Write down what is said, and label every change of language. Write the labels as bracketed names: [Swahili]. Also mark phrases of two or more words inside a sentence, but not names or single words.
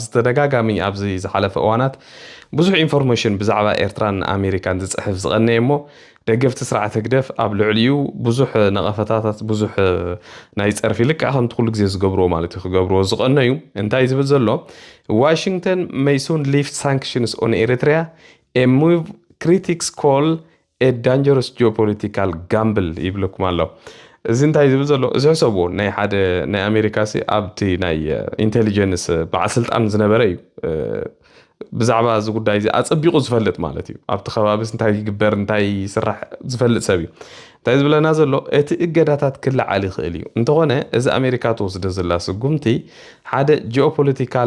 [Tigrinya] ተደጋጋሚ ኣብዚ ዝሓለፈ እዋናት ብዙሕ ኢንፎርሜሽን ብዛዕባ ኤርትራን ኣሜሪካን ዝፅሕፍ ዝቐነየ እሞ ደገፍቲ ስርዓተ ግደፍ ኣብ ልዕሊኡ ብዙሕ ነቐፈታታት ብዙሕ ናይ ፀርፊ ልክዕ ከምቲ ኩሉ ግዜ ዝገብርዎ ማለት እዩ ክገብርዎ ዝቐነዩ እንታይ ዝብል ዘሎ ዋሽንግተን [English] may soon lift sanctions on Eritrea a move critics call a dangerous geopolitical gamble [Tigrinya] ይብልኩም ኣሎ እዚ እንታይ ዝብል ዘሎ እዚ ሕሰብዎ ናይ ሓደ ናይ ኣሜሪካ ሲ ኣብቲ ናይ ኢንቴሊጀንስ በዓል ስልጣን ዝነበረ እዩ ብዛዕባ እዚ ጉዳይ እዚ ኣፀቢቑ ዝፈልጥ ማለት እዩ ኣብቲ ከባቢስ እንታይ ይግበር እንታይ ይስራሕ ዝፈልጥ ሰብ እዩ እንታይ ዝብለና ዘሎ እቲ እገዳታት ክለዓል ይኽእል እዩ እንተኾነ እዚ ኣሜሪካ ትወስዶ ዘላ ስጉምቲ ሓደ ጂኦፖለቲካል